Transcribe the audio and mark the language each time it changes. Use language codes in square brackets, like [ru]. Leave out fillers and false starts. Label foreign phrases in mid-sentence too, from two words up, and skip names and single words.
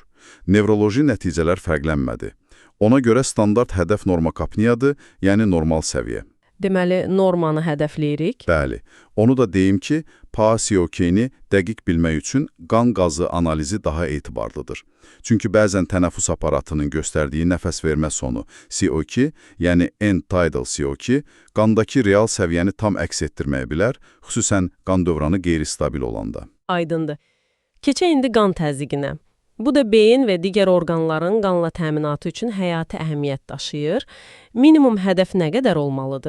[az] Nevroloji nəticələr fərqlənmədi. Ona görə standart hədəf normakapniyadır, yəni normal səviyyə. Deməli, normanı hədəfləyirik. Bəli. Onu da deyim ki, PaCO2-ni dəqiq bilmək üçün qan qazı analizi daha etibarlıdır. Çünki bəzən tənəffüs aparatının göstərdiyi nəfəs vermə sonu CO2, yəni [en] end-tidal CO2, [az] qandakı real səviyyəni tam əks etdirməyə bilər, xüsusən qan dövranı qeyri-stabil olanda. Aydındır. Keçək indi qan təzyiqinə. Bu da beyin və digər orqanların qanla təminatı üçün həyati əhəmiyyət daşıyır. Minimum hədəf nə qədər olmalıdır?